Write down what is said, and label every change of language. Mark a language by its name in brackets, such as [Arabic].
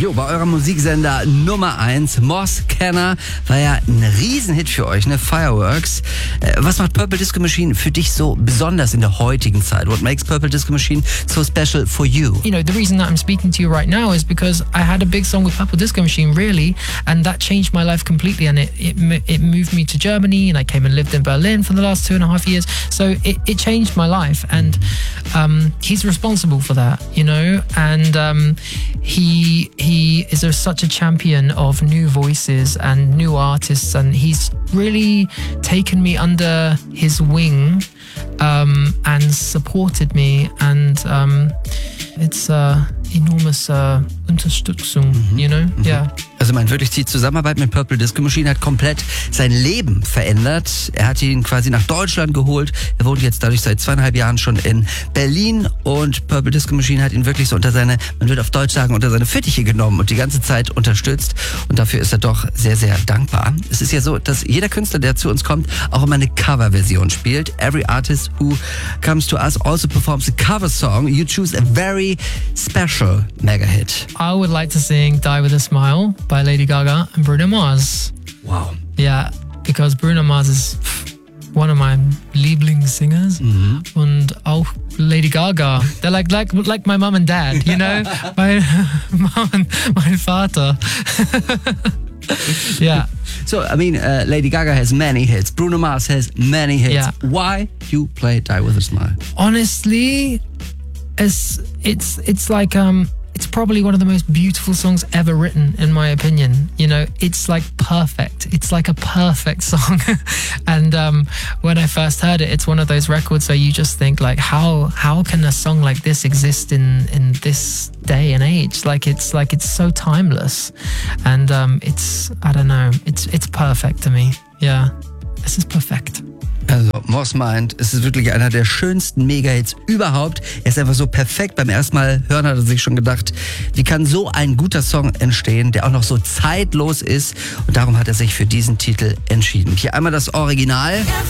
[German] Jo, bei eurem Musiksender Nummer 1, Moss Kenner, war ja ein Riesenhit für euch, ne? Fireworks. Was macht Purple Disco Machine für dich so besonders in der heutigen Zeit? [English] What makes Purple Disco Machine so special for you? You know, the reason that I'm speaking to you right now is because I had a big song with Purple Disco Machine, really, and that changed my life completely, and it moved me to Germany, and I came and lived in Berlin for the last 2.5 years, so it changed my life, and he's responsible for that, you know, and he is such a champion of new voices and new artists, and he's really taken me under his wing and supported me, and it's enormous Unterstützung, you know, yeah. [German] Also man wirklich, die Zusammenarbeit mit Purple Disco Machine hat komplett sein Leben verändert. Er hat ihn quasi nach Deutschland geholt. Er wohnt jetzt dadurch seit 2.5 Jahren schon in Berlin. Und Purple Disco Machine hat ihn wirklich so unter seine, man würde auf Deutsch sagen, unter seine Fittiche genommen und die ganze Zeit unterstützt. Und dafür ist er doch sehr, sehr dankbar. Es ist ja so, dass jeder Künstler, der zu uns kommt, auch immer eine Coverversion spielt. [English] Every artist who comes to us also performs a cover song. You choose a very special mega hit. I would like to sing Die With A Smile by Lady Gaga and Bruno Mars. Wow. Yeah, because Bruno Mars is one of my Lieblingssingers. Mm-hmm. [German] Und auch Lady Gaga. [English] They're like my mom and dad, you know? My mom and my father. Yeah. So, I mean, Lady Gaga has many hits. Bruno Mars has many hits. Yeah. Why you play Die With A Smile? Honestly, it's like... it's probably one of the most beautiful songs ever written, in my opinion. You know, it's like perfect. It's like a perfect song. And when I first heard it, it's one of those records where you just think, like, how can a song like this exist in this day and age? Like, it's so timeless. And it's, I don't know, it's perfect to me. Yeah, this is perfect. [German] Also, Moss meint, es ist wirklich einer der schönsten Mega-Hits überhaupt. Er ist einfach so perfekt. Beim ersten Mal hören hat er sich schon gedacht, wie kann so ein guter Song entstehen, der auch noch so zeitlos ist. Und darum hat er sich für diesen Titel entschieden. Hier einmal das Original.